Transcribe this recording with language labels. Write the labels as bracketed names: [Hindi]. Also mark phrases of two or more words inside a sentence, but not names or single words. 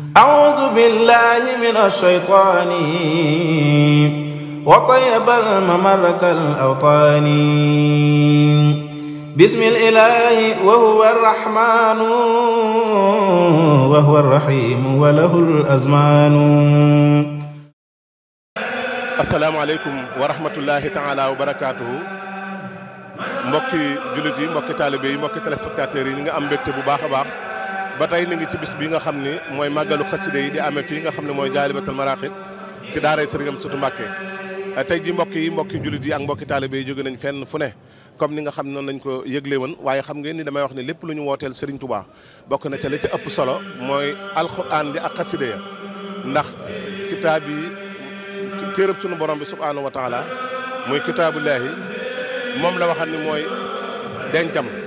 [Arabic] أعوذ بالله من الشيطان وطيب الممرة الأوطان بسم الإله وهو الرحمن وهو الرحيم وله الأزمان. السلام عليكم ورحمة الله تعالى وبركاته. [Wolof] mbokki jullit yi mbokki taalibe yi mbokki téléspectateurs yi ñi nga am mbégte bu baax a baax ba tey ni ngi ci bis bi nga xam ni mooy màggalu xaside yi di amee fii nga xam ne mooy Jaalibatul Maraqib ci daaray Sëriñ Amsatu Mbàkke. tey ji mbokki jullit yi ak mbokki taalibe yi jóge nañ fenn fu ne comme ni nga xam noonu lañ ko yëgle woon waaye xam ngeen ni damay wax ne lépp lu ñu wooteel Sëriñ Tuubaa bokk na ca li ci ëpp solo mooy alxuraan di ak xaside ya ndax kitaab yi téereb sunu borom bi [Arabic] سبحانه وتعالى [Wolof] muy kitaabullaahi moom la waxal ni mooy dencam